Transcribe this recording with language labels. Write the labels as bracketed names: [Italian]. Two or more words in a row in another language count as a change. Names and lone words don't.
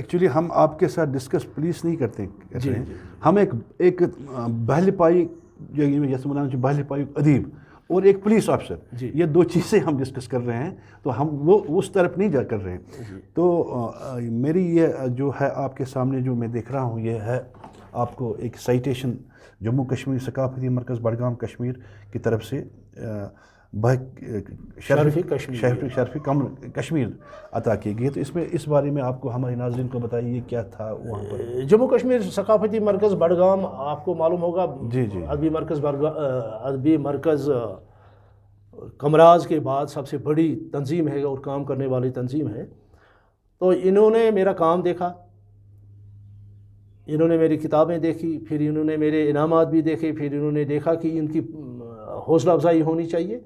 [Urdu] ایکچولی ہم آپ کے ساتھ ڈسکس پولیس نہیں کرتے ہیں، ہم ایک بہل پائی جیسے مولانا بہل پائی ادیب اور ایک پولیس افسر، یہ دو چیزیں ہم ڈسکس کر رہے ہیں، تو ہم وہ اس طرف نہیں جا کر رہے ہیں. تو میری یہ جو ہے آپ کے سامنے جو میں دیکھ رہا ہوں، یہ ہے آپ کو ایک سائٹیشن جموں کشمیر ثقافتی مرکز بڈگام کشمیر کی طرف سے شرفی کشمیر عطا کی گئی. تو اس بارے میں آپ کو ہمارے ناظرین کو بتائیے کیا تھا وہاں پر. جموں کشمیر ثقافتی مرکز بڈگام، آپ کو معلوم ہوگا جی ادبی مرکز کمراز کے بعد سب سے بڑی تنظیم ہے اور کام کرنے والی تنظیم ہے. تو انہوں نے میرا کام دیکھا، انہوں نے میری کتابیں دیکھی، پھر انہوں نے میرے انعامات بھی دیکھے، پھر انہوں نے دیکھا کہ ان کی حوصلہ افزائی ہونی چاہیے.